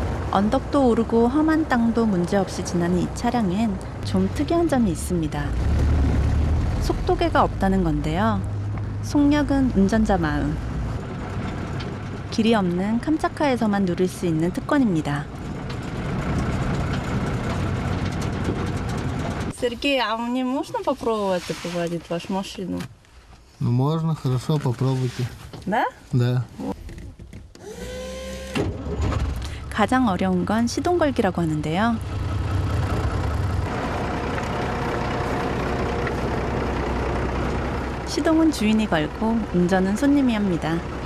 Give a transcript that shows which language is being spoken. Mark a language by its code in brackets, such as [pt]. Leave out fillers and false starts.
[ko] 언덕도 오르고 험한 땅도 문제없이 지나는 이 차량엔 좀 특이한 점이 있습니다. 속도계가 없다는 건데요. 속력은 운전자 마음. 길이 없는 캄차카에서만 누릴 수 있는 특권입니다. [ru] Сергей, а мне можно попробовать поводить вашу машину? Ну можно, хорошо, попробуйте. Да? Да. [ko] 가장 어려운 건 시동 걸기라고 하는데요. 시동은 주인이 걸고 운전은 손님이 합니다.